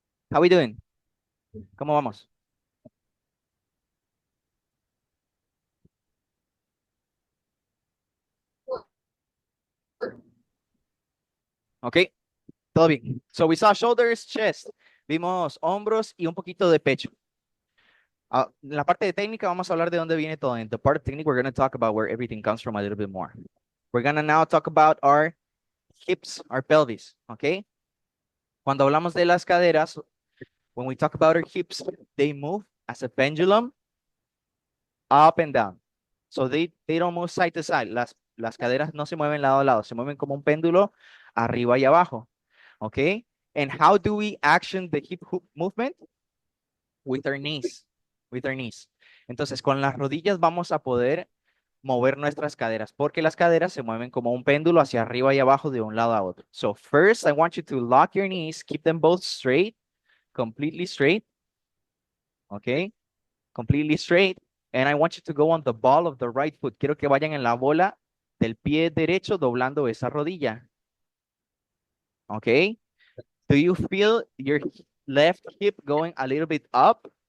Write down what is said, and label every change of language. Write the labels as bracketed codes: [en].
[en] How we doing? [es] ¿Cómo vamos? [en] Okay, [es] todo bien. [en] So we saw shoulders, chest. [es] Vimos hombros y un poquito de pecho. En la parte de técnica vamos a hablar de dónde viene todo. [en] In the part of technique, we're going to talk about where everything comes from a little bit more. We're going to now talk about our hips, our pelvis, okay? [es] Cuando hablamos de las caderas, [en] when we talk about our hips, they move as a pendulum up and down. So they don't move side to side. [es] Las caderas no se mueven lado a lado, se mueven como un péndulo arriba y abajo. [en] Okay? And how do we action the hip movement? With our knees. With our knees. [es] Entonces, con las rodillas vamos a poder mover nuestras caderas, porque las caderas se mueven como un péndulo hacia arriba y abajo de un lado a otro. [en] So first, I want you to lock your knees, keep them both straight, completely straight. Okay? Completely straight. And I want you to go on the ball of the right foot. [es] Quiero que vayan en la bola del pie derecho doblando esa rodilla. [en] Okay? Do you feel your left hip going a little bit up?